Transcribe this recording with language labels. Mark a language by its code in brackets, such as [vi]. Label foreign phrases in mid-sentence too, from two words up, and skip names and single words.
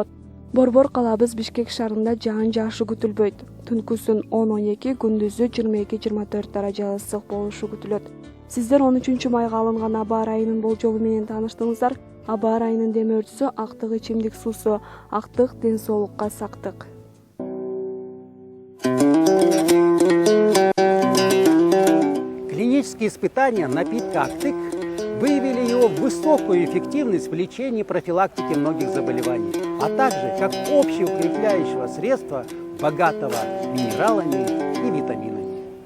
[ky] Борбор калабыз Бишкек шаарында жаан жаашы күтүлбөйт. Түнкүсүн 10-12, күндүзү 22-24 даража ысык болушу күтүлөт. Сиздер 13 майга алынган аба ырайынын болжолу менен тааныштыңыздар. Аба ырайынын демөөрчүсү актык ичимдик суусу. Актык ден соолукка сактык. [ru] Клинические испытания напитка «Актык» выявили его высокую эффективность в лечении и профилактике многих заболеваний, а также как общеукрепляющего средства, богатого минералами и витаминами.